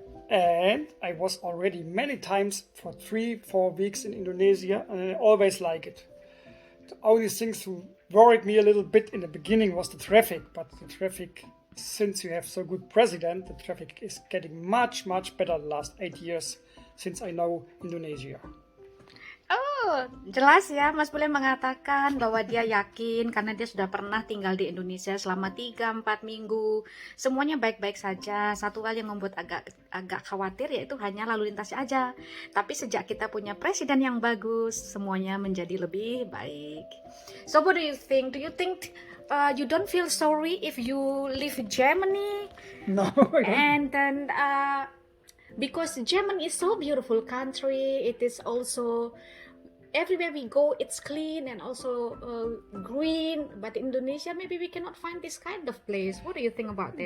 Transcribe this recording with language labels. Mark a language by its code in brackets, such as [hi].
[en] And I was already many times for 3-4 weeks in Indonesia, and I always like it. The only things who worried me a little bit in the beginning was the traffic, but the traffic, since you have so good president, the traffic is getting much better the last 8 years since I know Indonesia. [id] Oh, jelas ya, Mas Bule mengatakan bahwa dia yakin karena dia sudah pernah tinggal di Indonesia selama 3-4 minggu. Semuanya baik-baik saja. Satu hal yang membuat agak khawatir yaitu hanya lalu lintasnya aja. Tapi sejak kita punya presiden yang bagus, semuanya menjadi lebih baik. [en] So what do you think? Do you think you don't feel sorry if you leave Germany? No, I don't. And then because Germany is so beautiful country, it is also everywhere we go it's clean and also green, but in Indonesia maybe we cannot find this kind of place. What do you think about that?